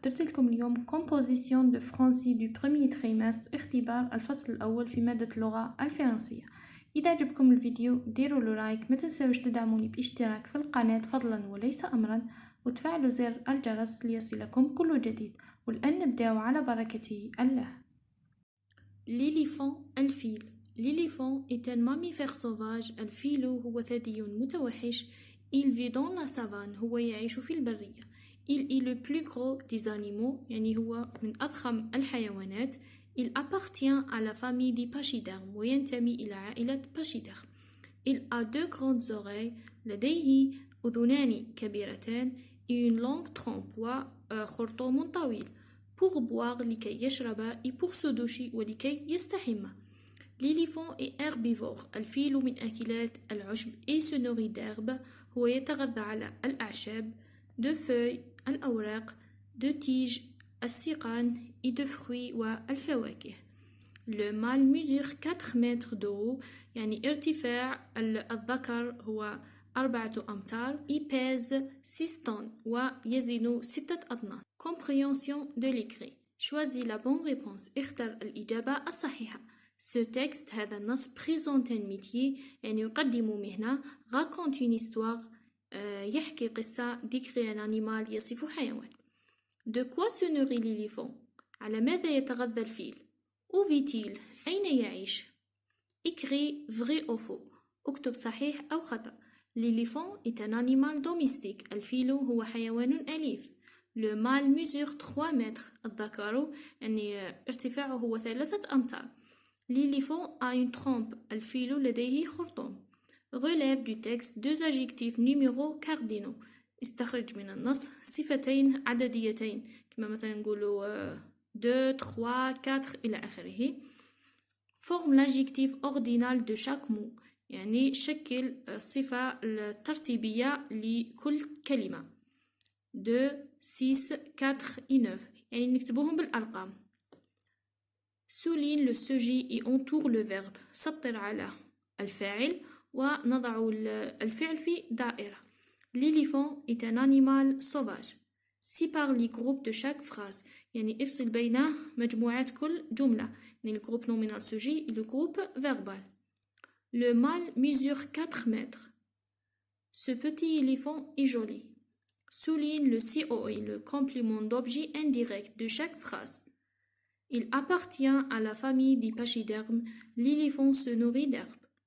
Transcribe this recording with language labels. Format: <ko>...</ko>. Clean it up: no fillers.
<ar>درت لكم اليوم</ar> <fr>composition de français du premier trimestre</fr> <ar>اختبار الفصل الأول في مادة اللغة الفرنسية. إذا عجبكم الفيديو ديروا له لايك، ما تنسوش تدعموني باشتراك في القناة فضلا وليس أمرا، وتفعلوا زر الجرس ليصلكم كل جديد. والآن نبدأ على بركة الله.</ar> <fr>l'éléphant الفيل. l'éléphant est un mammifère sauvage.</fr> <ar>الفيل هو ثدي متوحش.</ar> <fr>Il vit dans la savane.</fr> <ar>هو يعيش في البرية.</ar> <fr>Il est le plus gros des animaux.</fr> <ar>يعني هو من أضخم الحيوانات.</ar> <fr>Il appartient à la famille des pachydermes.</fr> <ar>وينتمي إلى عائلة pachydermes.</ar> <fr>Il a deux grandes oreilles.</fr> <ar>لديه أذنان كبيرتان.</ar> <fr>Et une longue trompe.</fr> <ar>وخرطوم طويل.</ar> <fr>Pour boire</fr> <ar>لكي يشرب.</ar> <fr>Et pour se doucher</fr> <ar>ولكي يستحمى.</ar> <fr>l'éléphant est herbivore.</fr> <ar>الفيل من أكلات العشب.</ar> <fr>et se nourrit d'herbe.</fr> <ar>هو يتغذى على الأعشاب.</ar> <fr>de feuilles الأوراق. de tiges السيقان. et de fruits والفواكه. le mâle mesure 4 mètres de haut.</fr> <ar>يعني ارتفاع الذكر هو 4 أمتار.</ar> <fr>il pèse 6 tonnes</fr> <ar>ويزن 6 أطنان.</ar> <fr>compréhension de l'écrit. choisis la bonne réponse.</fr> <ar>اختر الإجابة الصحيحة.</ar> <fr>Ce texte</fr> <ar>هذا النص</ar> <fr>présente un métier</fr> <ar>يعني يقدم مهنة.</ar> <fr>raconte une histoire</fr> <ar>يحكي قصة.</ar> <fr>décrit un animal</fr> <ar>يصف حيوان.</ar> <fr>de quoi se nourrit l'éléphant.</fr> <ar>على ماذا يتغذى الفيل.</ar> <fr>où vit-il.</fr> <ar>أين يعيش.</ar> <fr>écrit vrai ou faux.</fr> <ar>اكتب صحيح أو خطأ.</ar> <fr>l'éléphant est un animal domestique.</fr> <ar>الفيل هو حيوان أليف.</ar> <fr>le mâle mesure 3 mètres.</fr> <ar>الذكر يعني ارتفاعه هو 3 أمتار.</ar> <fr>l'éléphant a une trompe.</fr> <ar>الفيل لديه خرطوم.</ar> <fr>relève du texte 2 adjectifs numéros cardinaux.</fr> <ar>استخرج من النص صفتين عدديتين كما مثلا نقولوا 2 3 4 إلى آخره.</ar> <fr>forme l'adjectif ordinal de chaque mot.</fr> <ar>يعني شكل الصفة الترتيبية لكل كلمة. 2 6 4 et 9 يعني نكتبوهم بالأرقام.</ar> <fr>souligne le sujet et entoure le verbe.</fr> <ar>سطر على الفاعل ونضع الفعل في دائرة.</ar> <fr>l'éléphant est un animal sauvage. sépare les groupes de chaque phrase.</fr> <ar>يعني افصل بين مجموعات كل جملة.</ar> <fr>يعني le groupe nominal sujet et le groupe verbal. le mâle mesure 4 mètres. ce petit éléphant est joli. souligne le COI, le complément d'objet indirect de chaque phrase. il appartient à la famille des pachydermes. l'éléphant se nourrit d'herbe.</fr>